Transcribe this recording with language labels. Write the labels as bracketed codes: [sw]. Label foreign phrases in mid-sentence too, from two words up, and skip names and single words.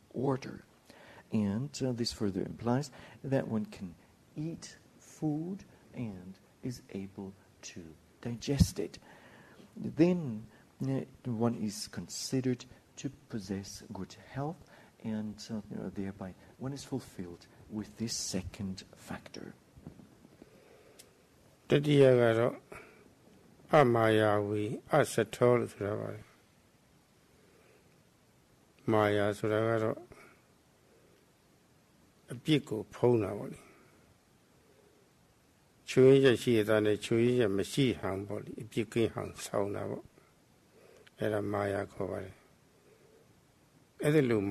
[en] And this further implies that one can eat food and is able to digest it. Then one is considered to possess good health, and thereby one is fulfilled with this second factor. [pi] Tatiya garo amayawi asatho [my] ဆိုတာပါလေမာယာဆိုတာကတော့အပြစ်ကိုဖုံးတာပေါ့လေချွေးရရှိတဲ့နဲ့ချွေးရမရှိဟန်ပေါ့လေအပြစ်ကင်းဟန်ဆောင်းတာပေါ့အဲ့ဒါမာယာခေါ်ပါတယ်အဲ့ဒါလို